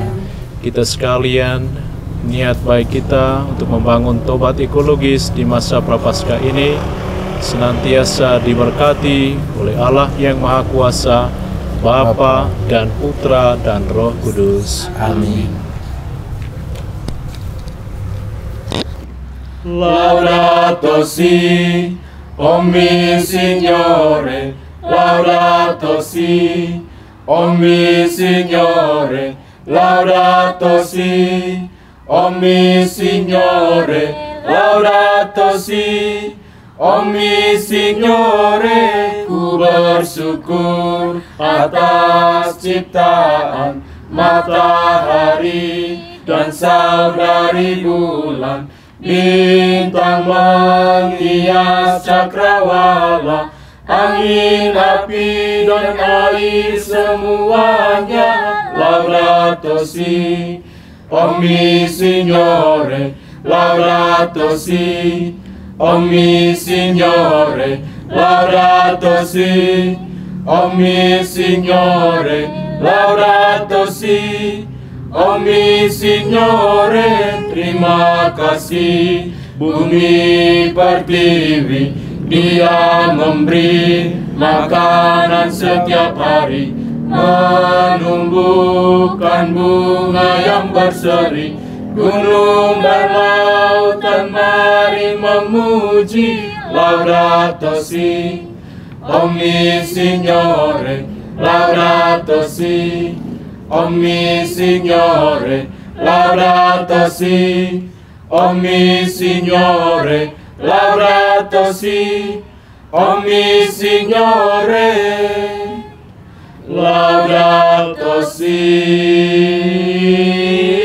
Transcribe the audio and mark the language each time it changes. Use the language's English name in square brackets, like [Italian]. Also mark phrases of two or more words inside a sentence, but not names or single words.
[Indonesian] Kita sekalian, niat baik kita untuk membangun tobat ekologis di masa Prapaskah ini senantiasa diberkati oleh Allah yang Maha Kuasa, Bapa dan Putra dan Roh Kudus. Amin. [Italian] Laudato si, omni Signore, laudato si, omni Signore, laudato si, omni Signore, laudato si, omni Signore. [Indonesian] Ku bersyukur atas ciptaan matahari dan saudari bulan, bintang menghias cakrawala, angin, api, dan air semuanya. [Italian] Laudato si, omni Signore, laudato si, omni Signore, laudato si, omni Signore, laudato si, omni Signore. [Indonesian] Terima kasih bumi pertiwi, Dia memberi makanan setiap hari, menumbuhkan bunga yang berseri. Gunung dan lautan mari memuji. [Italian] Laudato si, omni Signore, laudato si, omni Signore, laudato si, omni Signore, laudato si, omni Signore, laudato si.